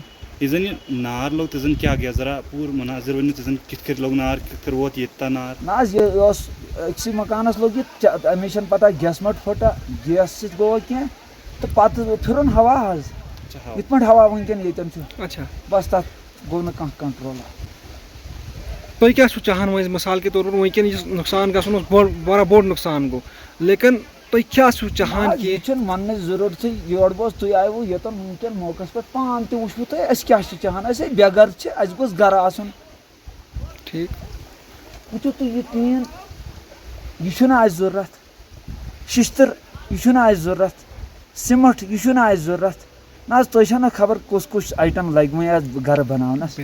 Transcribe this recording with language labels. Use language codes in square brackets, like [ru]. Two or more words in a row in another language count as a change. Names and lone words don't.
[ks] یہِ زن یہِ نار لوٚگ تہِ زن کیٛاہ گٔیس ذرا پوٗرٕ مُناظر ؤنِو تہِ زن کِتھ کٔنۍ لوٚگ نار کِتھ کٔنۍ ووت ییٚتہِ تام نار نہ حظ یہِ اوس أکسٕے مکانس لوٚگ یہِ اَمِچ چھَنہٕ پتہ گیس مٔٹ پھٕٹا گیس سۭتۍ گوٚوا کینٛہہ تہٕ پتہٕ پھِرُن ہوا حظ یِتھ پٲٹھۍ ہوا وٕنکٮ۪ن ییٚتٮ۪ن چھُ اچھا بس تَتھ گوٚو نہٕ کانٛہہ کنٹرول تُہۍ کیٛاہ چھِو چاہان وۄنۍ [ur] مِثال کے طور پر [ks] وٕنکٮ۪ن یُس نۄقصان گژھُن اوس واریاہ بوٚڑ نۄقصان گوٚو لیکن تُہۍ کیٛاہ چھِو چاہان کہِ یہِ چھُنہٕ وَننٕچ ضروٗرتھٕے یورٕ بوز تُہۍ آیوٕ یوٚتن وٕنکٮ۪ن موقعس پٮ۪ٹھ پانہٕ تہِ وٕچھوٕ تُہۍ أسۍ کیٛاہ چھِ چاہان أسۍ ہے بے گرٕ چھِ اَسہِ گوٚژھ گرٕ آسُن ٹھیٖک وٕچھِو تُہۍ یہِ ٹیٖن یہِ چھُنہٕ اَسہِ ضوٚرتھ شِشتٕر یہِ چھُنہٕ اَسہِ ضوٚرتھ سِمَٹھ یہِ چھُنہٕ اَسہِ ضوٚرتھ نہ حظ تۄہہِ چھو نہ خبر کُس کُس آیٹم لگہِ وۄنۍ اَتھ گرٕ بناونَس